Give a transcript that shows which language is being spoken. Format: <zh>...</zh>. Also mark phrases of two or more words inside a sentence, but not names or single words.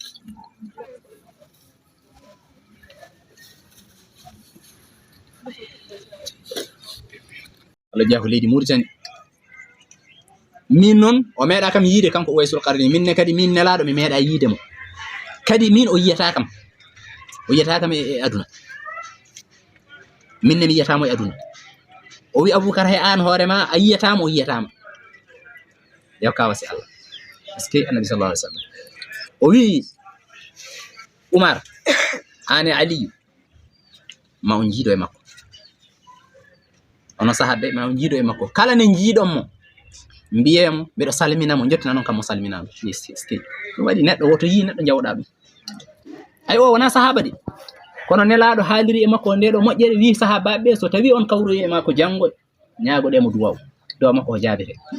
<ff>Allah jeeya ko leydi Mauritanie min noon o meeɗa kam yiide kanko Uwaysul Qarni minne kadi min nelaɗo mi meeɗa yiide mo kadi min o yiyata kam e aduna minne mi yiyatamo e aduna o wi Aboubacar he an hoorema a yiyatamo o yiyatama yaw ka wasi Allah</ff> <fr>parce que</fr> <ff>annabi</ff> <ar>صلى الله عليه وسلم</ar> <ff>o wi Oumar ane Aliyu ma on jiido e makko ono sahabe ma on jiido e makko kala ne jiidon mo mbiyemo mbeɗo salminamo jottina noon kam mo salminama ski ɗum waɗi neɗɗo woto yi neɗɗo jawɗa ɗum ay o wona sahaba de kono nelaɗo haaliri e makko ndeɗo moƴƴere wi sahabaɓe ɓe so tawi on kawroyi e makko janggo ñaagoɗemo duwaw duwa makko ko jaabete</ff>